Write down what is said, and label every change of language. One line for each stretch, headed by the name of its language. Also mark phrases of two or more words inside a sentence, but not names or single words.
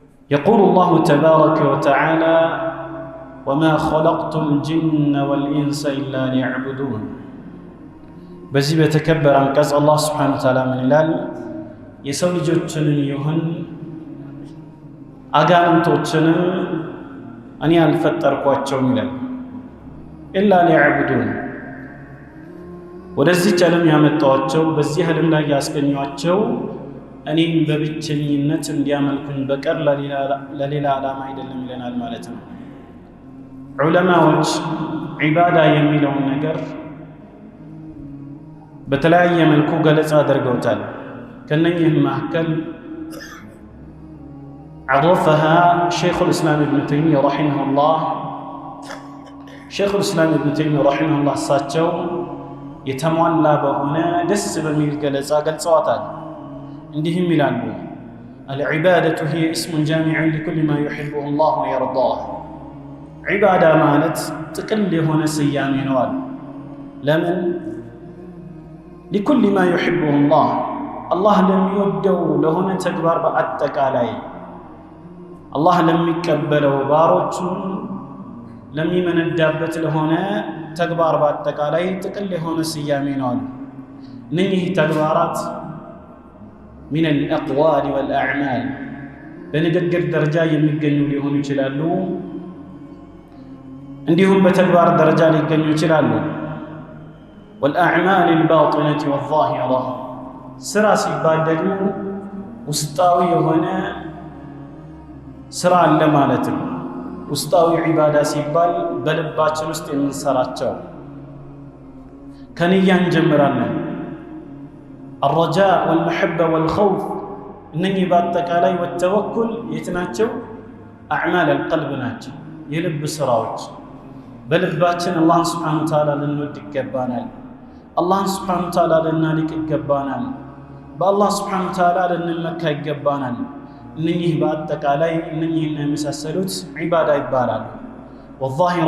Arabic: يقول الله تبارك وتعالى وما خلقت الجن والإنس إلا ليعبدون
Amharic: በዚህ በተከበረ አንቀጽ አላህ
Arabic: سبحانه و تعالى
Amharic: ምን ይላል? የሰው ልጆችንም ይሁን አጋንንቶችንም እኔ አልፈጠርኳቸውም ይላል።
Arabic: إلا ليعبدون
Amharic: ወደዚህ ዓለም ያመጣኋቸው በዚህ ዓለም ላይ ያስገኘኋቸው እኔን በብቸኝነት እንዲያመልኩኝ በቀር ለሌላ ዓላማ አይደለም ይለናል ማለት ነው። ዑለማዎች ዒባዳ የሚለውን ነገር በተለያየ መልኩ ገለጻ አድርገውታል። ከነኚህም መካከል
Arabic: عرفها شيخ الإسلام ابن تيمية رحمه الله شيخ الإسلام ابن تيمية رحمه الله
Amharic: እሳቸው የተሟላ በሆነ ደስ በሚል ገለጻ ገልጸዋታል። እንዲህም ይላሉ
Arabic: العبادة هي اسم جامع لكل ما يحبه الله ويرضاه
Amharic: ዒባዳ ማለት ጥቅል የሆነ ስያሜ ነው አሉ። ለምን?
Arabic: لكل ما يحبه الله الله لم يودው
Amharic: ለሆነ ተግባር በአጠቃላይ አላህ ለሚቀበለው ባሮቹን ለሚመነዳበት ለሆነ ተግባር በአጠቃላይ ጥቅል የሆነ ስያሜ ነው አሉ። እነኚህ ተግባራት
Arabic: من الأقوال والأعمال
Amharic: በንግግር ደረጃ የሚገኙ ሊሆኑ ይችላሉ፣ እንዲሁም በተግባር ደረጃ ሊገኙ ይችላሉ።
Arabic: والأعمال الباطنة والظاهرة
Amharic: ስራ ሲባል ደግሞ ውስጣዊ የሆነ ስራ አለ ማለት ነው። ውስጣዊ ዒባዳ ሲባል በልባችን ውስጥ የምንሰራቸው ከንያ እንጀምራለን።
Arabic: الرجاء والمحبة والخوف
Amharic: እነኚህ በአጠቃላይ والتوكل የት ናቸው?
Arabic: أعمال القلب
Amharic: ናቸው፣ የልብ ስራዎች። በልባችን አላህን
Arabic: سبحانه و تعالى
Amharic: ልንወድ ይገባናል። አላህን
Arabic: سبحانه و تعالى
Amharic: ልናልቅ ይገባናል። በአላህ
Arabic: سبحانه و تعالى
Amharic: ልንመካ ይገባናል። እነኚህ በአጠቃላይ እነኚህና የመሳሰሉት ዒባዳ ይባላሉ። ወዛሂራ